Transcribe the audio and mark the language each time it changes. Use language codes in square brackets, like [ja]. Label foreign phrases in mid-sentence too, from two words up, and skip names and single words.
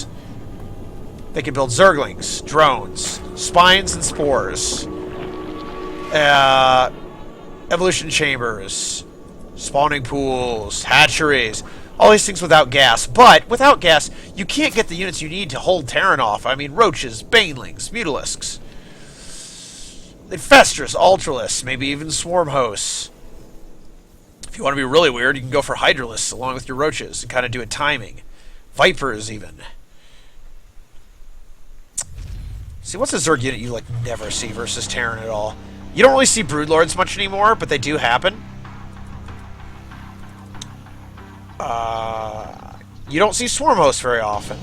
[en] They can build Zerglings, drones, spines and spores, evolution chambers, spawning pools, hatcheries. All these things without gas. But without gas, you can't get the units you need to hold Terran off. I mean, roaches, banelings, mutalisks, infestors, ultralisks, maybe even swarm hosts. If you want to be really weird, you can go for hydralisks along with your roaches and kind of do a timing. Vipers, even. See, what's a Zerg unit you, like, never see versus Terran at all? You don't really see Broodlords much anymore, but they do happen. You don't see Swarm Hosts very often.